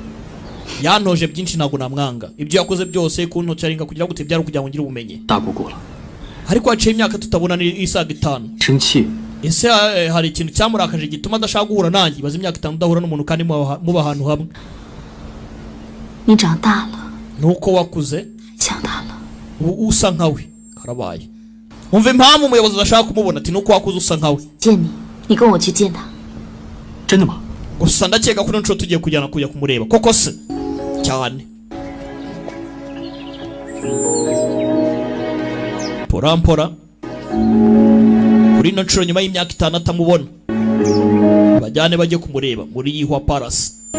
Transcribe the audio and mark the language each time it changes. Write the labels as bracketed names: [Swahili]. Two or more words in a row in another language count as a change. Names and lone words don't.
[Kinyarwanda] yantoje byinshi ntabwo namwanga ibyo yakoze byose kuntocaringa kugira ngo byari kugira ngo ngire ubumenyi [Chinese] 大姑姑了， [Kinyarwanda] ariko haciye imyaka tutabona isaga 5 [Chinese] 生气， [Kinyarwanda] ese hari ikintu cyamurakaje gituma adashaka guhura nanjye baze imyaka 5 udahura n'umuntu kandi muba ahantu hamwe [Chinese] 你长大了， [Kinyarwanda] nuko wakuze [Chinese] 想他了。 [Kinyarwanda] usa nkawe karabaye umva impamvu umuyobozi adashaka kumubona ati nuko wakuze usa nkawe [Chinese] 见你，你跟我去见他。真的吗？ [Kinyarwanda] gusa ndakeka ko nshuro tugiye kujyana kujya kumureba koko se cyane porampora kuri ino nshuro nyuma y'imyaka 5 atamubona bajyane bajye kumureba muri Yihua Palace.